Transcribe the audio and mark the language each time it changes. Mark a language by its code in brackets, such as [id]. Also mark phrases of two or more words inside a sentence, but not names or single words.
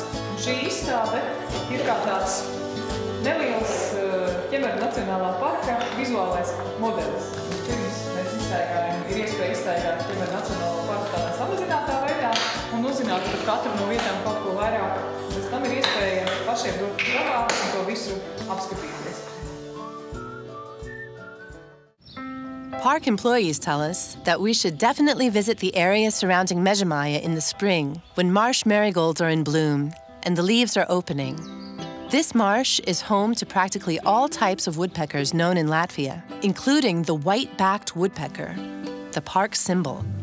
[lv] Šī izstāde ir kā tāds neliels Kemeri Nacionālā parka vizuālais modelis. Pirms mēs izstaigājam, ir iespēja izstaigāt Kemeri Nacionālo parku tādā samazinātā veidā un uzzināt par katru no vietām kaut ko vairāk. Pēc tam ir iespēja pašiem dot galā un to visu apskatīties. [en] Park employees tell us that we should definitely visit the area surrounding Meža Māja in the spring, when marsh marigolds are in bloom and the leaves are opening. This marsh is home to practically all types of woodpeckers known in Latvia, including the white-backed woodpecker, the park symbol.